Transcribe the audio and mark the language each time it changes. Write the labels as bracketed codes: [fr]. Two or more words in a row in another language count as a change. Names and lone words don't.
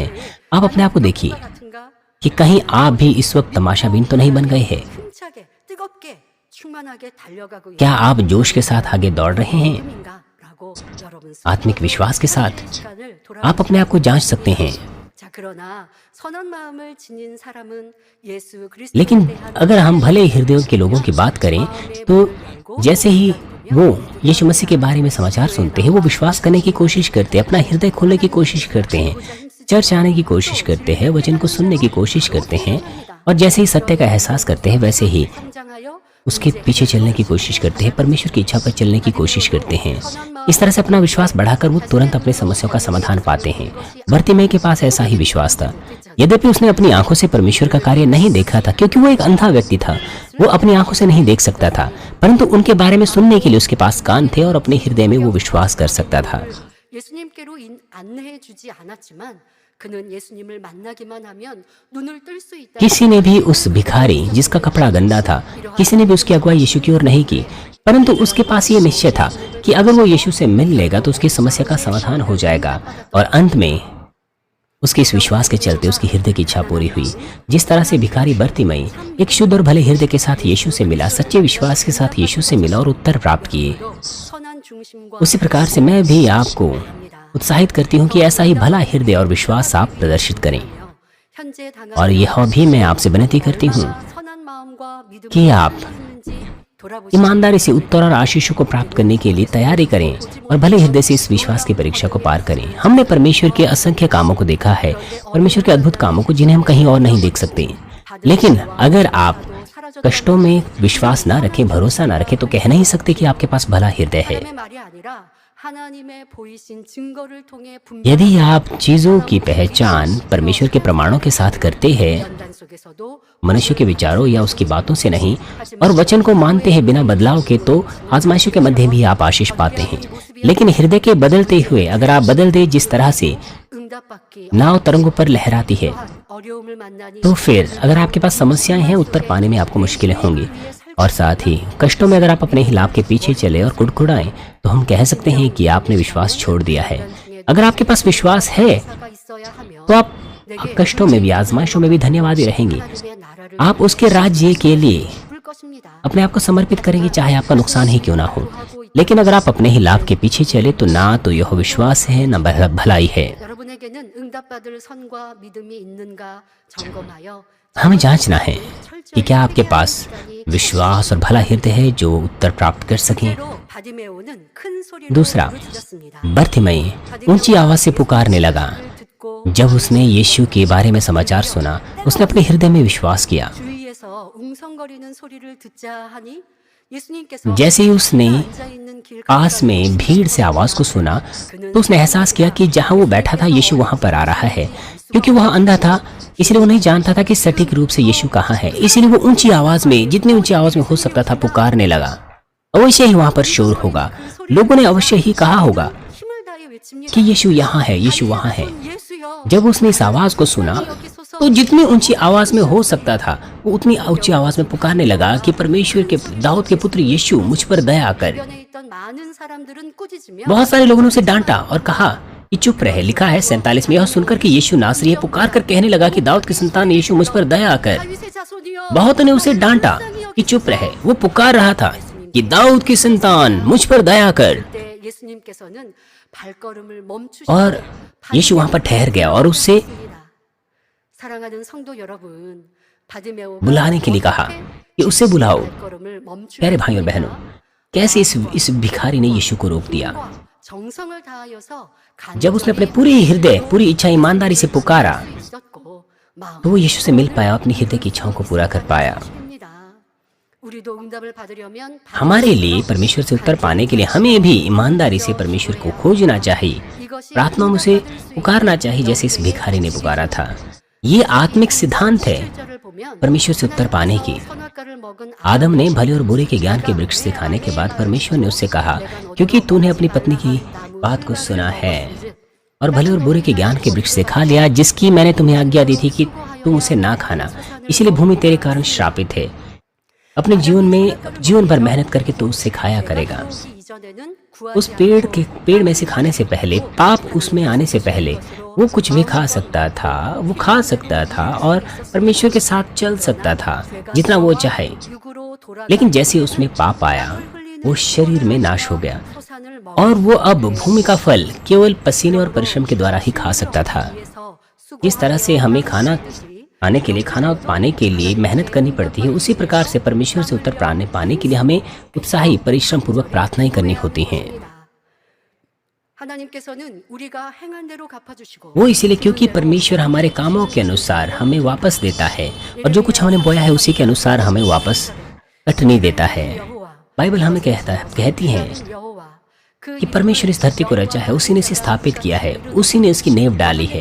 [hi] आप अपने आप को देखिए [ko] 같은가 [hi] कि कहीं आप भी इस वक्त तमाशाबीन तो नहीं बन गए हैं। [ko] 힘차게 뜨겁게 충만하게 달려가고 [hi] क्या आप जोश के साथ आगे दौड़ रहे हैं? [ko] 있는가라고 여러분 [hi] आत्मिक विश्वास के साथ [ko] 시간을 돌아 [hi] आप अपने आप को जांच सकते हैं। [ko] 자 그러나 선한 마음을 지닌 사람은 예수 그리스도에 [hi] लेकिन [ko] 대한 [hi] अगर हम भले हृदयों के लोगों की बात करें तो जैसे ही वो यीशु मसीह के बारे में समाचार सुनते हैं वो विश्वास करने की कोशिश करते हैं, अपना हृदय खोलने की कोशिश करते हैं, चर्च आने की कोशिश करते हैं, वचन को सुनने की कोशिश करते हैं और जैसे ही सत्य का एहसास करते हैं वैसे ही [ko] 성장하여 [hi] उसके पीछे चलने की कोशिश करते हैं, परमेश्वर की इच्छा पर चलने की कोशिश करते हैं। इस तरह से अपना विश्वास बढ़ाकर वो तुरंत अपनी समस्याओं का समाधान पाते हैं। बर्तिमेय के पास ऐसा ही विश्वास था। यद्यपि उसने अपनी आंखों से परमेश्वर का कार्य नहीं देखा था, क्योंकि वो एक अंधा व्यक्ति था, वो अपनी आंखों से नहीं देख सकता था, परंतु उनके बारे में सुनने के लिए उसके पास कान थे और अपने हृदय में वो विश्वास कर सकता था। [ko] 예수님께로 안내해 주지 않았지만 그는 예수님을 만나기만 하면 눈을 뜰 수 있다. [hi] किसी ने भी उस भिखारी जिसका कपड़ा गंदा था, किसी ने भी उसकी अगुवाई यीशु की ओर नहीं की, परंतु उसके पास ये निश्चय था कि अगर वो यीशु से मिल लेगा तो उसकी समस्या का समाधान हो जाएगा। और अंत में उसके इस विश्वास के चलते उसकी हृदय की इच्छा पूरी हुई। जिस तरह से भिखारी बर्तिमेय एक शुद्ध और भले हृदय के साथ यीशु से मिला, सच्चे विश्वास के साथ यीशु से मिला और उत्तर प्राप्त किए, [ko] 선한 중심과 [hi] उसी प्रकार से मैं भी आपको उत्साहित करती हूँ कि ऐसा ही भला हृदय और विश्वास आप प्रदर्शित करें। [ko] 현재 [hi] और यह भी मैं आपसे विनती करती हूँ [ko] 선한 마음과 믿음을 [hi] कि आप [ko] 했는지 돌아보시고 [hi] ईमानदारी से उत्तर और आशीषों को प्राप्त करने के लिए तैयारी करें और भले हृदय से इस विश्वास की परीक्षा को पार करें। हमने परमेश्वर के असंख्य कामों को देखा है, परमेश्वर के अद्भुत कामों को जिन्हें हम कहीं और नहीं देख सकते। लेकिन अगर आप कष्टों में विश्वास ना रखें, भरोसा ना रखें, तो कह नहीं सकते कि आपके पास भला हृदय है। [ko] 사람의 말이 아니라 하나님의 보이신 증거를 통해 [hi] यदि आप चीजों की पहचान परमेश्वर के प्रमाणों के साथ करते हैं, [ko] 분단 속에서도 [hi] मनुष्य के विचारों या उसकी बातों से नहीं, और वचन को मानते हैं बिना बदलाव के, तो आजमाइशों के मध्य भी आप आशीष पाते हैं। लेकिन हृदय के बदलते हुए अगर आप बदल दे, जिस तरह से [ko] 응답받기 [hi] नाव तरंगों पर लहराती है, [ko] 어려움을 만나니 [hi] तो फिर अगर आपके पास समस्याएं हैं, उत्तर पाने में आपको मुश्किलें होंगी। और साथ ही कष्टों में अगर आप अपने ही लाभ के पीछे चले और कुड़कुड़ाएं, तो हम कह सकते हैं कि आपने विश्वास छोड़ दिया है। अगर आपके पास विश्वास है [ko] 가 있어야 하며 [hi] तो आप कष्टों में भी, आजमाइशों में भी धन्यवादी रहेंगे। [ko] 하나님의 나라를 [hi] आप उसके राज्य के लिए [ko] 볼 것입니다. [hi] अपने आप को समर्पित करेंगे, चाहे आपका नुकसान ही क्यों ना हो। लेकिन अगर आप अपने ही लाभ के पीछे चले, तो ना तो यह विश्वास है, न भलाई है। [ko] 여러분에게는 응답받을 선과 믿음이 있는가 점검하여 [hi] हमें जांचना है कि क्या आपके पास विश्वास और भला हृदय है जो उत्तर प्राप्त कर सके। [ko] 때로 바디메오는 큰 소리로 [hi] दूसरा, [ko] 부르짖었습니다. [hi] बर्तिमेय ऊंची आवाज से पुकारने लगा। [ko] 듣고 [hi] जब उसने यीशु के बारे में समाचार सुना, उसने अपने हृदय में विश्वास किया। [ko] 주위에서 웅성거리는 소리를 듣자 하니 예수님께서 [hi] जैसे ही उसने [ko] 앉아 있는 길 [hi] पास में भीड़ से आवाज को सुना, तो उसने एहसास किया कि जहां वो बैठा था यीशु वहां पर आ रहा है। क्योंकि वह अंधा था, इसलिए वो नहीं जानता था कि सटीक रूप से यीशु कहाँ है। इसीलिए वो ऊंची आवाज में, जितनी ऊंची आवाज में हो सकता था, पुकारने लगा। अवश्य ही वहां पर शोर होगा, लोगों ने अवश्य ही कहा होगा [ko] 힘을 다해 외칩니다. [hi] कि यीशु यहाँ है, यीशु वहाँ है। [ko] 예수여 [hi] जब उसने इस आवाज को सुना, [ko] 여기 소서 [hi] तो जितनी ऊंची आवाज में हो सकता था, वो उतनी ऊंची आवाज में पुकारने लगा कि परमेश्वर के, दाऊद के पुत्र यीशु, मुझ पर दया कर। [ko] 주변에 있던 많은 사람들은 꾸짖으며 [hi] बहुत सारे लोगों ने उसे डांटा और कहा कि चुप रहे। लिखा है 47 में, यह सुनकर कि यीशु नासरी है, पुकार कर कहने लगा कि दाऊद की संतान यीशु, मुझ पर दया कर। [ko] 다윗의 자손이여 [hi] बहुत ने उसे डांटा कि चुप रहे। वो पुकार रहा था कि दाऊद की संतान, मुझ पर दया कर। [ko] 때 예수님께서는 발걸음을 멈추시고 [hi] और यीशु वहां पर ठहर गया और उससे [ko] 사랑하는 성도 여러분, 바디메오가 [hi] बुलाने के लिए कहा कि उसे बुलाओ। [ko] 발걸음을 멈추 [hi] प्यारे भाइयों और बहनों, कैसे इस भिखारी ने यीशु को रोक दिया। [ko] 정성을 다하여서 [hi] जब उसने अपने पूरे हृदय, पूरी इच्छा ईमानदारी से पुकारा, [ko] 있었고 마음 [hi] तो वो यीशु से मिल पाया, अपनी हृदय की इच्छाओं को पूरा कर पाया। [ko] 입니다. 우리도 응답을 받으려면 [hi] हमारे लिए परमेश्वर से उत्तर पाने के लिए हमें भी ईमानदारी से परमेश्वर को खोजना चाहिए, [ko] 이것이 [hi] प्रार्थनाओं में उसे पुकारना चाहिए, जैसे इस भिखारी ने पुकारा था। ये आत्मिक सिद्धांत है [ko] 절을 보면 [hi] परमेश्वर से उत्तर पाने की। [ko] 선악과를 먹은 [hi] आदम ने भले और बुरे के ज्ञान के वृक्ष से खाने के बाद परमेश्वर ने उससे कहा, क्योंकि तूने अपनी पत्नी की बात को सुना है और भले और बुरे के ज्ञान के वृक्ष से खा लिया, जिसकी मैंने तुम्हें आज्ञा दी थी कि तुम उसे ना खाना, इसीलिए भूमि तेरे कारण श्रापित है। अपने जीवन भर मेहनत करके तू उससे खाया करेगा। [ko] 이전에는 [hi] उस पेड़ में से खाने से पहले, पाप उसमें आने से पहले, वो कुछ भी खा सकता था, वो खा सकता था और परमेश्वर के साथ चल सकता था जितना वो चाहे। [ko] 육으로 돌아가 [hi] लेकिन जैसे उसमें पाप आया, वो शरीर में नाश हो गया [ko] 토산을 [hi] और वो अब भूमि का फल केवल पसीने और परिश्रम के द्वारा ही खा सकता था। [ko] 위해서 [hi] जिस तरह से हमें खाना खाने के लिए, खाना पाने के लिए मेहनत करनी पड़ती है, उसी प्रकार से परमेश्वर से उत्तर पाने के लिए हमें उत्साही, परिश्रम पूर्वक प्रार्थनाएं करनी होती हैं। [ko] 하나님께서는 우리가 행한 대로 갚아주시고 [hi] वो इसीलिए क्योंकि परमेश्वर हमारे कामों के अनुसार हमें वापस देता है और जो कुछ हमने बोया है उसी के अनुसार हमें वापस कटनी देता है। बाइबल हमें कहती है कि परमेश्वर इस धरती को रचा है, उसी ने इसे स्थापित किया है, उसी ने इसकी नींव डाली है।